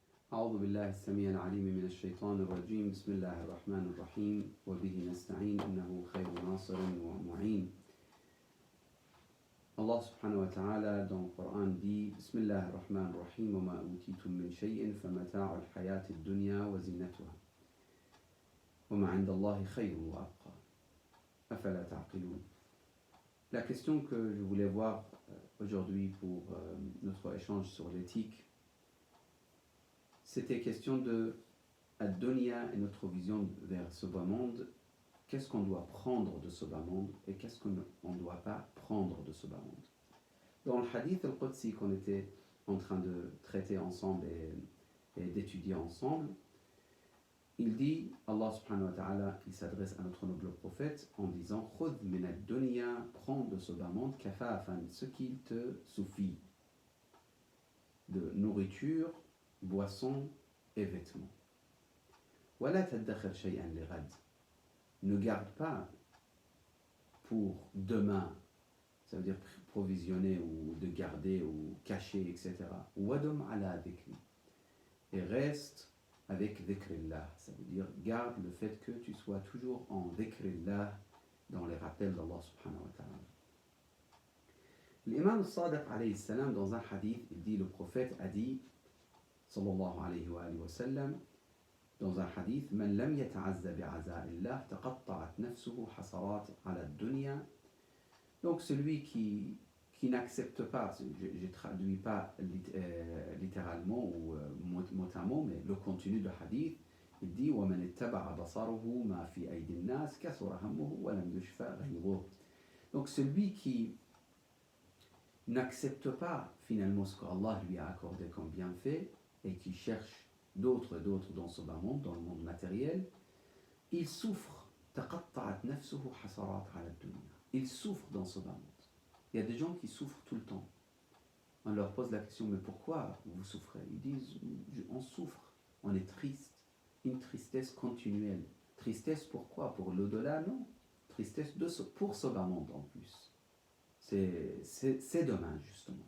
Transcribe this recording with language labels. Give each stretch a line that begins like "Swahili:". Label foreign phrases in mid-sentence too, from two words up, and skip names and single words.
Arabic: أعوذ بالله السميع العليم من الشيطان الرجيم بسم الله الرحمن الرحيم وبه نستعين إنه خير ناصر ومعين. الله سبحانه وتعالى
French: dans le Coran dit
Arabic: بسم الله الرحمن الرحيم وما أوتيتم من شيء فمتاع الحياة الدنيا وزينتها وما عند الله خير وأبقى أفلا تعقلون.
French: La question que je voulais voir aujourd'hui pour notre échange sur l'éthique, c'était question de ad-dunya et notre vision vers ce bas monde. Qu'est-ce qu'on doit prendre de ce bas monde et qu'est-ce qu'on ne doit pas prendre de ce bas monde. Dans le
Arabic: الحديث القدسي
French: qu'on était en train de traiter ensemble et d'étudier ensemble, il dit,
Arabic: الله سبحانه وتعالى,
French: il s'adresse à notre noble prophète en disant «
Arabic: خذ من الدنيا
French: » prends de ce bas monde kafafan, ce qu'il te suffit de nourriture, boisson et vêtements.
Arabic: ولا تدخر شيئا لغد.
French: Ne garde pas pour demain, ça veut dire provisionner ou de garder ou cacher, etc.
Arabic: ودم على ذكري.
French: Et reste avec dhikrillah, ça veut dire garde le fait que tu sois toujours en dhikrillah, dans les rappels d'Allah
Arabic: سبحانه وتعالى.
French: L'imam al-Sadiq
Arabic: عليه السلام
French: dans un hadith, il dit, le prophète a dit,
Arabic: صلى الله عليه وسلم,
French: dans un hadith,
Arabic: من لم يتعز بعزاء الله تقطعت نفسه حسرات على الدنيا.
French: Donc celui qui n'accepte pas, je ne traduis pas littéralement ou mot à mot, mais le contenu du hadith, il dit
Arabic: ومن أتبع بصره ما في أيدي الناس كثر همه ولم يشف غيره.
French: Donc celui qui n'accepte pas finalement ce qu'Allah lui a accordé comme bienfait et qui cherche d'autres dans ce bas monde, dans le monde matériel, il souffre.
Arabic: تقطعت نفسه حسرات على الدنيا.
French: Il souffre dans ce bas monde. Il y a des gens qui souffrent tout le temps. On leur pose la question, mais pourquoi vous souffrez? Ils disent, on souffre, on est triste, une tristesse continuelle. Tristesse pourquoi? Pour l'au-delà? Non. Tristesse pour ce bas monde en plus. C'est dommage justement.